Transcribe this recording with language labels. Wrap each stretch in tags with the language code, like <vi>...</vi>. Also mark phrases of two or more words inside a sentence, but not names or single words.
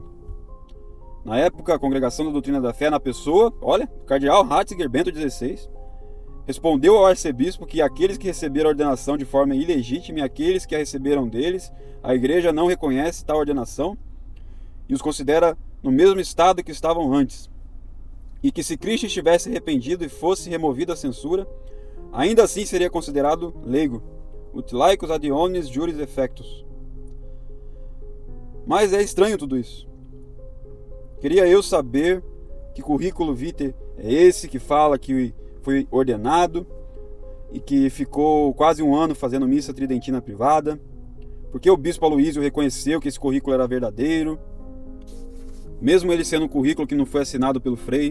<pt>Na época, a Congregação da Doutrina da Fé, na pessoa, Cardeal Ratzinger Bento XVI, respondeu ao arcebispo que aqueles que receberam a ordenação de forma ilegítima e aqueles que a receberam deles, a Igreja não reconhece tal ordenação e os considera no mesmo estado que estavam antes. E que se Cristo estivesse arrependido e fosse removida a censura, ainda assim seria considerado leigo,</pt> <la>ut laicus ad omnes juris effectus.</la> <pt>Mas é estranho tudo isso. Queria eu saber que currículo vitae é esse que fala que foi ordenado e que ficou quase um ano fazendo missa tridentina privada, porque o bispo Aloísio reconheceu que esse currículo era verdadeiro, mesmo ele sendo um currículo que não foi assinado pelo Frei.</pt>